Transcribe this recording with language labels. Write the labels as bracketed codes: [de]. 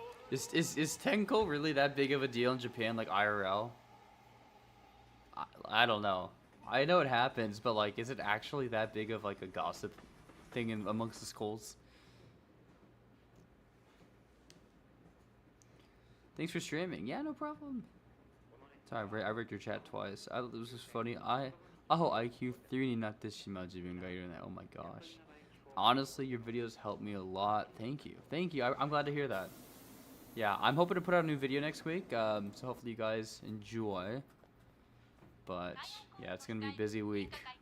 [en] Is Tenko really that big of a deal in Japan, like IRL? I don't know. I know it happens, but like, is it actually that big of like a gossip thing amongst the schools? Thanks for streaming. Yeah, no problem. Sorry, I read your chat twice. This was funny. [ja] IQ 3 になってしまう自分がいるね. [en] Oh my gosh. Honestly, your videos help me a lot. Thank you. Thank you. I'm glad to hear that. Yeah, I'm hoping to put out a new video next week. So hopefully you guys enjoy. But yeah, it's gonna be a busy week.